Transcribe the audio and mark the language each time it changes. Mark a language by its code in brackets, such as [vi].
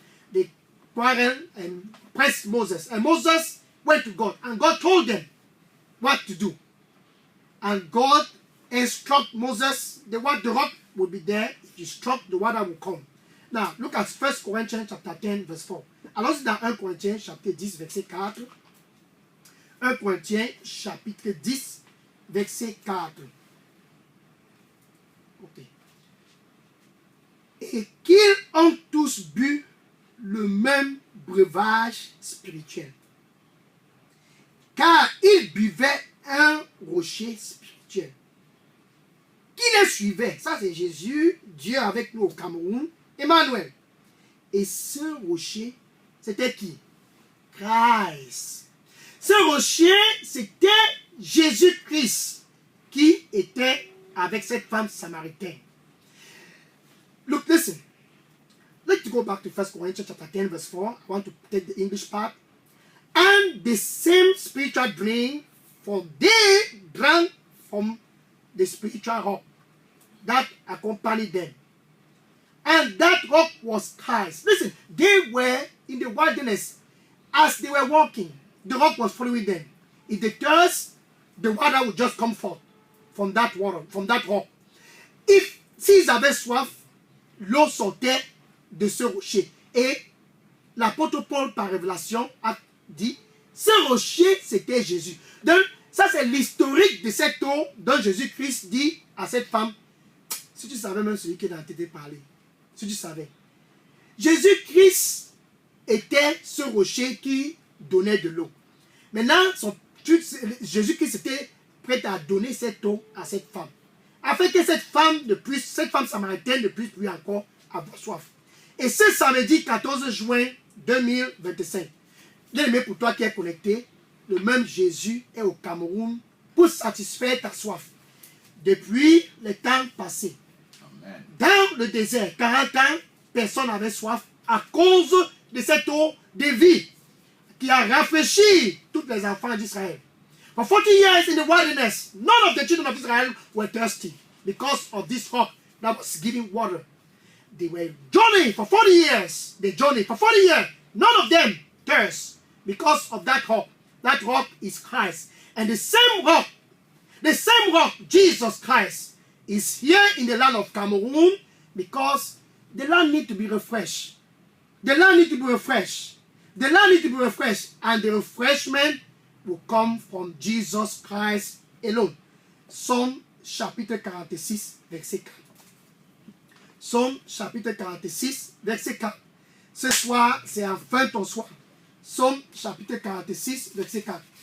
[en] They quarreled and pressed Moses. And Moses went to God. And God told them what to do. And God instructed Moses, the rock would be there. If you struck, the water will come. Now, look at 1 Corinthians chapter 10, verse 4. [fr] Allons-y dans 1 Corinthiens chapitre 10, verset 4. 1 Corinthiens chapitre 10, verset 4. Ok. Et qu'ils ont tous bu le même breuvage spirituel. Car ils buvaient un rocher spirituel. Qui les suivait? Ça c'est Jésus, Dieu avec nous au Cameroun, Emmanuel. Et ce rocher, c'était qui? Christ. Ce rocher, c'était Jésus-Christ qui était avec cette femme samaritaine. [en] Look, listen. Let's go back to 1 Corinthians chapter 10, verse 4. I want to take the English part. And the same spiritual drink, for they drank from the spiritual rock that accompanied them. And that rock was Christ. Listen, they were in the wilderness. As they were walking, the rock was following them. If they thirst, the water would just come forth from that water, from that rock. [fr] If s'ils avaient soif, l'eau sortait de ce rocher. Et l'apôtre Paul, par révélation, a dit, ce rocher, c'était Jésus. Donc, ça, c'est l'historique de cette eau dont Jésus-Christ dit à cette femme, si tu savais même celui qui est dans la tête parler, si tu savais. Jésus-Christ était ce rocher qui donnait de l'eau. Maintenant, Jésus-Christ était prêt à donner cette eau à cette femme. Afin que cette femme samaritaine ne puisse plus encore avoir soif. Et ce samedi 14 juin 2025, bien aimé pour toi qui es connecté, le même Jésus est au Cameroun pour satisfaire ta soif. Depuis les temps passés. Amen. Dans le désert, 40 ans, personne n'avait soif à cause de cette eau de vie. qui a rafraîchi tous les enfants d'Israël. [en] For 40 years in the wilderness, none of the children of Israel were thirsty because of this rock that was giving water. They were journeying for 40 years. They journeyed for 40 years. None of them thirst because of that rock. That rock is Christ. And the same rock, Jesus Christ, is here in the land of Cameroon because the land needs to be refreshed. The land needs to be refreshed. The land needs to be refreshed. And the refreshment will come from Jesus Christ alone. [fr] Psaume chapitre 46, verset 4. Psaume chapitre 46, verset 4. Ce soir, c'est enfin ton soir. Psaume chapitre 46, verset 4.